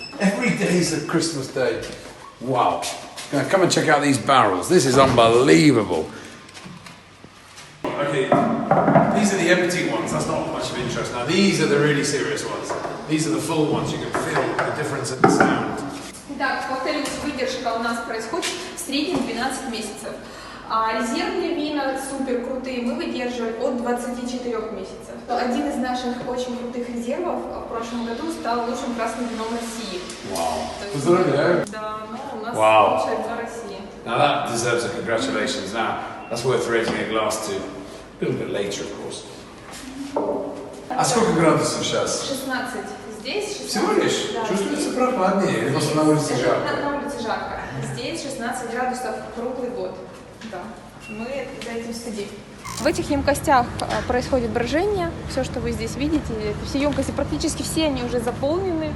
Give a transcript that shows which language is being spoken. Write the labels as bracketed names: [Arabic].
[English] Every day's a Christmas day. Wow. Now, come and check out these barrels. This is unbelievable. Okay, these are the empty ones. That's not much of interest. Now, these are the really serious ones. These are the full ones. You can feel the difference in the sound. [Russian] Итак, повторюсь, выдержка у нас происходит в среднем 12 месяцев. А резервные вина супер крутые мы выдерживаем от 24 месяцев. Один из наших очень крутых резервов в прошлом году стал лучшим красным вином России. [English] Wow. [Russian] Поздравляю. Да, ну у нас [English] Wow. [Russian] лучшее вино России. [English] Now that deserves a congratulations. Now, that's worth raising a glass to. A little bit later, of course. [Russian] А сколько градусов сейчас? 16 здесь, 16. Всего лишь? Да, Чувствуется здесь. прохладнее или просто на улице жарко? На улице жарко. Здесь 16 градусов круглый год. Да. Мы за этим следим. В этих емкостях происходит брожение. Все, что вы здесь видите, все емкости, практически все они уже заполнены.